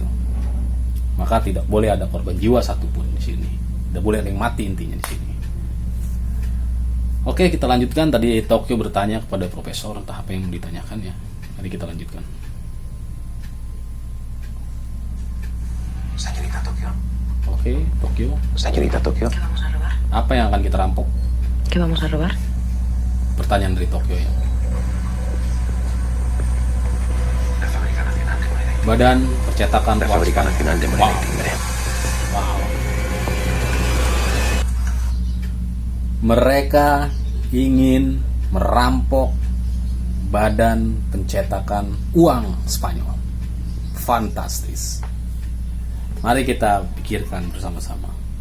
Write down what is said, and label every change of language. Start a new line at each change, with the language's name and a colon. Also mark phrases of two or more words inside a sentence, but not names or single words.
Indonesian: Maka tidak boleh ada korban jiwa satupun di sini. Tidak boleh ada yang mati intinya di sini. Oke, kita lanjutkan. Tadi Tokyo bertanya kepada profesor entah apa yang ditanyakan ya. Mari kita lanjutkan.
Spanish: Señorita Tokyo.
Indonesian: Oke, Tokyo.
Spanish: Señorita Tokyo. ¿qué vamos a robar?
Indonesian: Apa yang akan kita rampok?
Spanish: ¿Qué vamos a robar?
Indonesian: Pertanyaan dari Tokyo ya.
Spanish: La Fábrica Nacional de Moneda y
Indonesian: Badan Percetakan
Spanish: La
Indonesian: Uang
Spanish: Fábrica
Indonesian: Spanyol.
Spanish: Nacional de Moneda y Timbre.
Indonesian: Wow. Mereka ingin merampok Badan Pencetakan Uang Spanyol. Fantastis. Mari kita pikirkan bersama-sama.